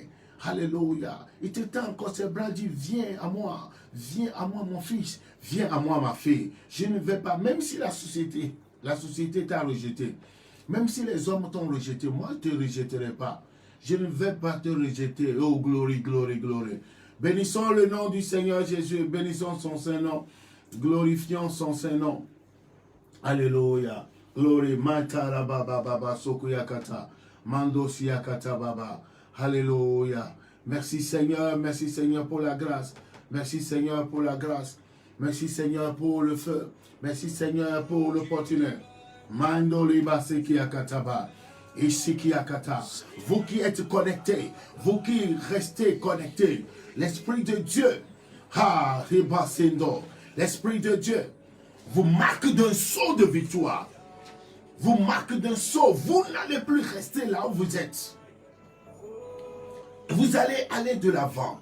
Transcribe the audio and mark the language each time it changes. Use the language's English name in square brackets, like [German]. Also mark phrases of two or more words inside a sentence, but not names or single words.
[French] Alléluia. Il te tend encore ses bras, dit, viens à moi mon fils, viens à moi ma fille. Je ne vais pas, même si la société t'a rejeté, même si les hommes t'ont rejeté, moi je ne te rejetterai pas. Je ne vais pas te rejeter. [English] Oh, glory, glory, glory. [French] Bénissons le nom du Seigneur Jésus. Bénissons son Saint-Nom. Glorifions son Saint-Nom. Alléluia. Glory. Matara baba baba sokuyakata. Mando siyakata baba. Alléluia. Merci Seigneur pour la grâce. Merci Seigneur pour la grâce. Merci Seigneur pour le feu. Merci Seigneur pour l'opportunité. Mando libaseki akataba. Ishiki akata. Vous qui êtes connectés, vous qui restez connectés, l'Esprit de Dieu, l'Esprit de Dieu vous marque d'un saut de victoire. Vous marque d'un saut. Vous n'allez plus rester là où vous êtes. Vous allez aller de l'avant.